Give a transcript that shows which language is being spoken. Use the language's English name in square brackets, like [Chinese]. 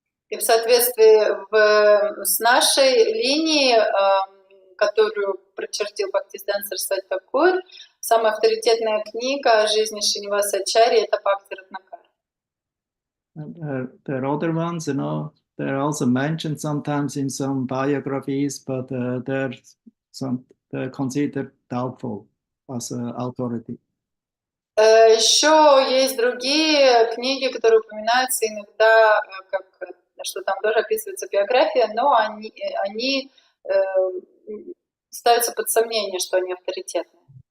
[Russian] И в соответствии с нашей линией, которую прочертил Бхактисиддханта Сарасвати Такур, самая авторитетная книга о жизни Шринивасачарьи – это Бхакти Ратнакар. [English] There are other ones, they're also mentioned sometimes in some biographies, but they're considered doubtful as authority. [Russian] Еще есть другие книги, которые упоминаются иногда, что там тоже описывается биография, но они ставятся под сомнение, что они авторитетные.